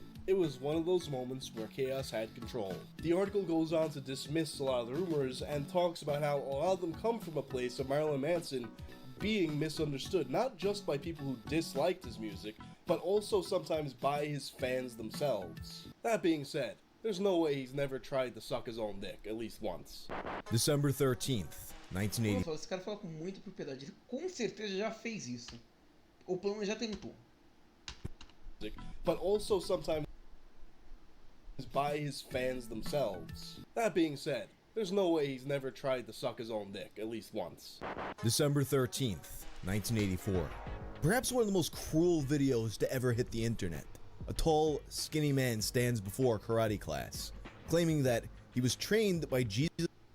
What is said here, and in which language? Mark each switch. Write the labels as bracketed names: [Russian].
[English] It was one of those moments where chaos had control. The article goes on to dismiss a lot of the rumors and talks about how a lot of them come from a place of Marilyn Manson being misunderstood, not just by people who disliked his music, but also sometimes by his fans themselves. That being said, there's no way he's never tried to suck his own dick, at least once. December 13th, 1980. [Portuguese] Esse cara fala com muita propriedade. Ele com certeza já fez isso. Ou pelo menos já tentou. [English] But also sometimes by his fans themselves. That being said, there's no way he's never tried to suck his own dick, at least once. December 13th, 1984. Perhaps one of the most cruel videos to ever hit the internet. A tall, skinny man stands before a karate class, claiming that he was trained by Jesus.